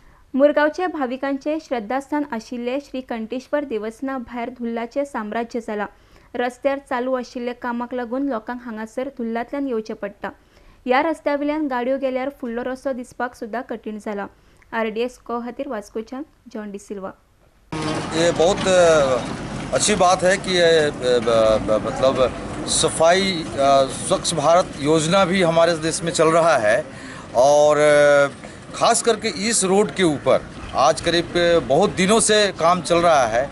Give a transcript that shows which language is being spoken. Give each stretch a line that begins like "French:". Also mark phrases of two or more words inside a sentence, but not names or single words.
Konkani: मुरगांवचे भाविकांचे श्रद्धास्थान आशिल्ले श्री कंठेश्वर देवस्थाना भायर धुल्लाचे साम्राज्य जाला। रस्त्यार चालू आशिल्ले कामाक लागून लोकांक हांगासर धुल्लांतल्यान येवचें पडटा। ह्या रस्त्यावयल्यान गाडयो गेल्यार फुडलो रस्तो दिसपाक सुद्धा कठीण जाला। RDS को खातीर वास्कोच्यान जॉन डिसिल्वा।
Hindi: ये बहुत अच्छी बात है कि मतलब सफाई स्वच्छ भारत योजना भी हमारे देश में चल रहा है और ख़ास करके इस रोड के ऊपर आज करीब बहुत दिनों से काम चल रहा है।